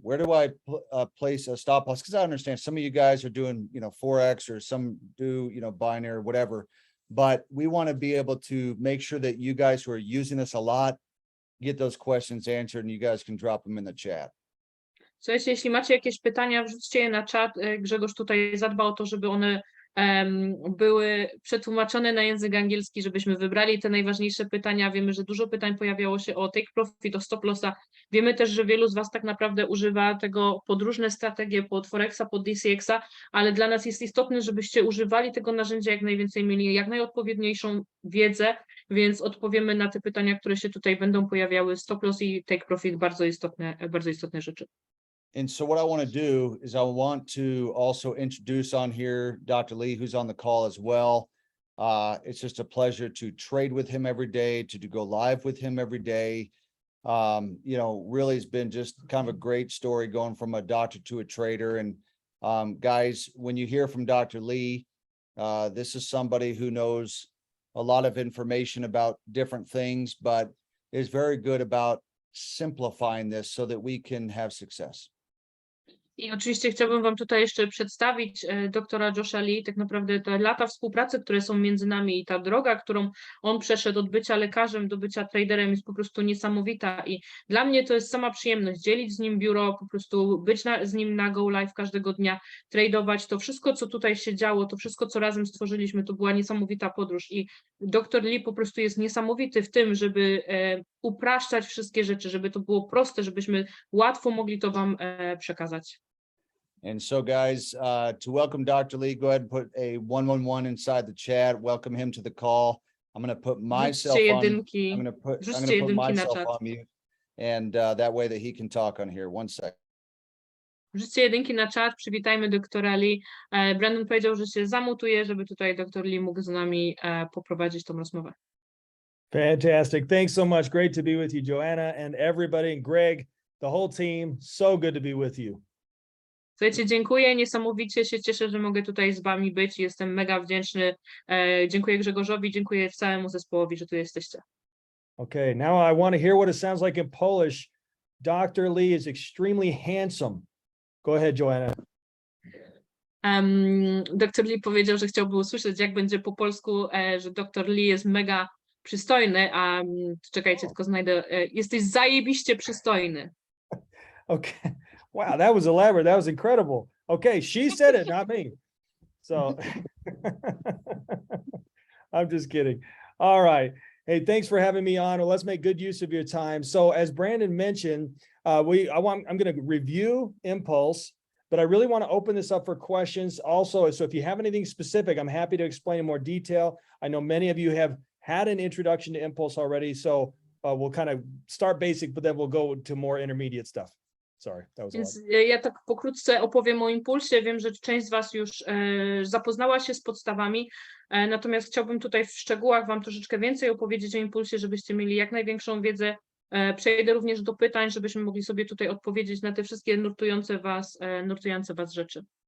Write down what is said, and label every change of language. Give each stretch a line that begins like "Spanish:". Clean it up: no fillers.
English: Where do I place a stop loss? Because I understand some of you guys are doing, Forex, or some do, binary, whatever. But we want to be able to make sure that you guys who are using this a lot get those questions answered, and you guys can drop them in the chat.
Polish: Słuchajcie, jeśli macie jakieś pytania, wrzućcie je na czat. Grzegorz tutaj zadba o to, żeby one były przetłumaczone na język angielski, żebyśmy wybrali te najważniejsze pytania. Wiemy, że dużo pytań pojawiało się o take profit, o stop lossa. Wiemy też, że wielu z Was tak naprawdę używa tego pod różne strategie, pod Forexa, pod DCX-a, ale dla nas jest istotne, żebyście używali tego narzędzia jak najwięcej, mieli jak najodpowiedniejszą wiedzę, więc odpowiemy na te pytania, które się tutaj będą pojawiały. Stop loss i take profit, bardzo istotne rzeczy.
English: And so what I want to do is I want to also introduce on here Dr. Lee, who's on the call as well. It's just a pleasure to trade with him every day, to go live with him every day. Really it's been just kind of a great story going from a doctor to a trader. And guys, when you hear from Dr. Lee, this is somebody who knows a lot of information about different things, but is very good about simplifying this so that we can have success.
Polish: I oczywiście chciałbym Wam tutaj jeszcze przedstawić doktora Josha Lee, tak naprawdę te lata współpracy, które są między nami, i ta droga, którą on przeszedł od bycia lekarzem do bycia traderem, jest po prostu niesamowita, i dla mnie to jest sama przyjemność dzielić z nim biuro, po prostu być z nim na Go Live każdego dnia, tradować. To wszystko, co tutaj się działo, to wszystko, co razem stworzyliśmy, to była niesamowita podróż, i doktor Lee po prostu jest niesamowity w tym, żeby upraszczać wszystkie rzeczy, żeby to było proste, żebyśmy łatwo mogli to Wam przekazać.
English: And so guys, to welcome Dr. Lee, go ahead and put a 111 inside the chat. Welcome him to the call. I'm going to put myself on, I'm going to put myself on mute, and that way that he can talk on here. One sec.
Polish: Wrzućcie jedynki na czat, przywitajmy doktora Lee. Brandon powiedział, że się zamutuje, żeby tutaj doktor Lee mógł z nami poprowadzić tą rozmowę.
English: Fantastic. Thanks so much. Great to be with you, Joanna, and everybody, and Greg, the whole team. So good to be with you.
Polish: Słuchajcie, dziękuję, niesamowicie się cieszę, że mogę tutaj z Wami być. Jestem mega wdzięczny. Dziękuję Grzegorzowi, dziękuję całemu zespołowi, że tu jesteście.
English: Okay, now I want to hear what it sounds like in Polish. Dr. Lee is extremely handsome. Go ahead, Joanna.
Polish: Dr. Lee powiedział, że chciałby usłyszeć, jak będzie po polsku, że dr Lee jest mega przystojny, a czekajcie, tylko znajdę. Jesteś zajebiście przystojny.
English: Okay. Wow, that was elaborate. That was incredible. Okay, she said it, not me. So I'm just kidding. All right. Hey, thanks for having me on. Well, let's make good use of your time. So as Brandon mentioned, I'm going to review Impulse, but I really want to open this up for questions also. So if you have anything specific, I'm happy to explain in more detail. I know many of you have had an introduction to Impulse already, so we'll kind of start basic, but then we'll go to more intermediate stuff. Sorry, that was a lot.
Polish: Więc ja tak pokrótce opowiem o Impulsie. Wiem, że część z Was już zapoznała się z podstawami, natomiast chciałbym tutaj w szczegółach Wam troszeczkę więcej opowiedzieć o Impulsie, żebyście mieli jak największą wiedzę. Przejdę również do pytań, żebyśmy mogli sobie tutaj odpowiedzieć na te wszystkie nurtujące was rzeczy.